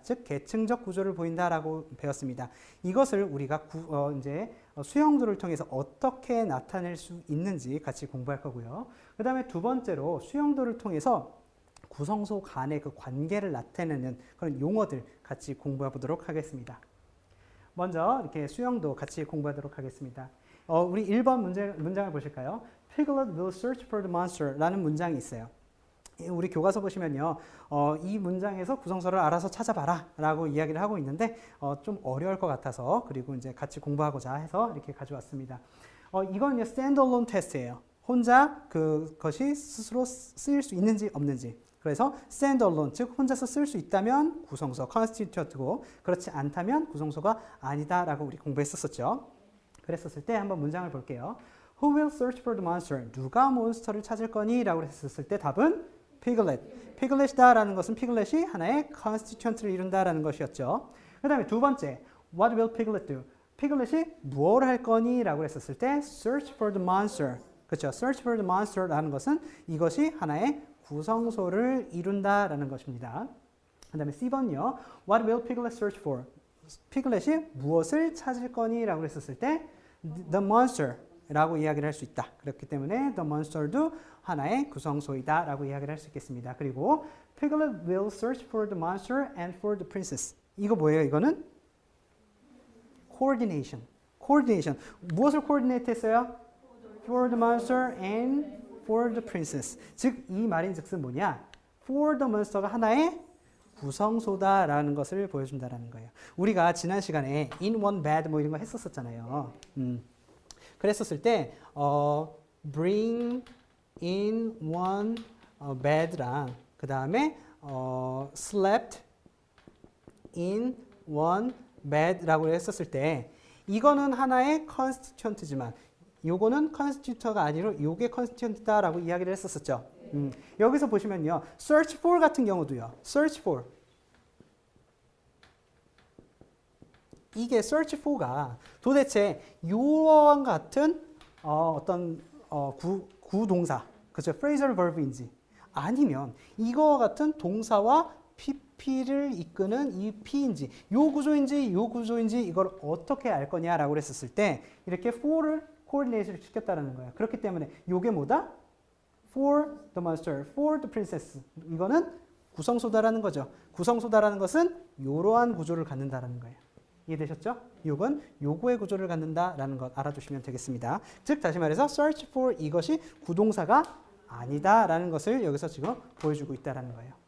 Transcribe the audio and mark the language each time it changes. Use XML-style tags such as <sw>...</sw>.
<ko>즉 계층적 구조를 보인다라고 배웠습니다. 이것을 우리가 이제 수형도를 통해서 어떻게 나타낼 수 있는지 같이 공부할 거고요. 그 다음에 두 번째로 수형도를 통해서 구성소 간의 그 관계를 나타내는 그런 용어들 같이 공부해 보도록 하겠습니다. 먼저 이렇게 수형도 같이 공부하도록 하겠습니다. 우리 1번 문장을 보실까요?</ko> <en>Piglet will search for the monster</en> <ko>라는 문장이 있어요. 우리 교과서 보시면요, 이 문장에서 구성소를 알아서 찾아봐라 라고 이야기를 하고 있는데 좀 어려울 것 같아서, 그리고 이제 같이 공부하고자 해서 이렇게 가져왔습니다. 이건 standalone 테스트예요. 혼자 그것이 스스로 쓰일 수 있는지 없는지. 그래서 standalone, 즉 혼자서 쓸 수 있다면 구성소, constituent고, 그렇지 않다면 구성소가 아니다라고 우리 공부했었죠. 그랬었을 때 한번 문장을 볼게요.</ko> <en>Who will search for the monster?</en> <ko>누가 몬스터를 찾을 거니? 라고 했었을 때 답은 Piglet. Piglet이다라는 것은 Piglet이 하나의 constituent를 이룬다라는 것이었죠. 그 다음에 두 번째,</ko> <en>What will Piglet do?</en> <ko>Piglet이 무엇을 할 거니? 라고 했었을 때</ko> <en>Search for the monster.</en> <ko>그렇죠.</ko> <en>Search for the monster</en> <ko>라는 것은 이것이 하나의 구성소를 이룬다라는 것입니다. 그 다음에 C번요.</ko> <en>What will Piglet search for?</en> <ko>Piglet이 무엇을 찾을 거니? 라고 했었을 때</ko> <en>The monster.</en> <ko>라고 이야기를 할 수 있다. 그렇기 때문에 the monster도 하나의 구성소이다 라고 이야기를 할 수 있겠습니다.</ko> <en>그리고 Piglet will search for the monster and for the princess.</en> <ko>이거 뭐예요? 이거는 coordination. coordination. 무엇을 coordinate 했어요?</ko> <en>For the monster and for the princess.</en> <ko>즉, 이 말인즉슨 뭐냐?</ko> <en>For the monster</en> <ko>가 하나의 구성소다라는 것을 보여준다라는 거예요. 우리가 지난 시간에</ko> <en>in one bed</en> <ko>뭐 이런 거 했었잖아요. 그랬었을 때</ko> <en>bring in one bed</en> <ko>랑 그 다음에</ko> <en>slept in one bed</en> <ko>라고 했었을 때 이거는 하나의 constituent지만 요거는 constituent가 아니라 요게 constituent다라고 이야기를 했었었죠. 여기서 보시면요, search for 같은 경우도요. search for 이게 search for가 도대체 요와 같은 어떤 구동사, 그죠? phrasal verb인지 아니면 이거와 같은 동사와 PP를 이끄는 이 P인지 요 구조인지 요 구조인지 이걸 어떻게 알 거냐라고 했었을 때 이렇게 for를 coordinate를 시켰다는 거예요. 그렇기 때문에 요게 뭐다?</ko> <en>For the monster, for the princess.</en> <ko>이거는 구성소다라는 거죠. 구성소다라는 것은 이러한 구조를 갖는다라는 거예요. 이해되셨죠? 요건 요거의 구조를 갖는다라는 것 알아두시면 되겠습니다. 즉 다시 말해서 search for 이것이 구동사가 아니다라는 것을 여기서 지금 보여주고 있다라는 거예요.</ko>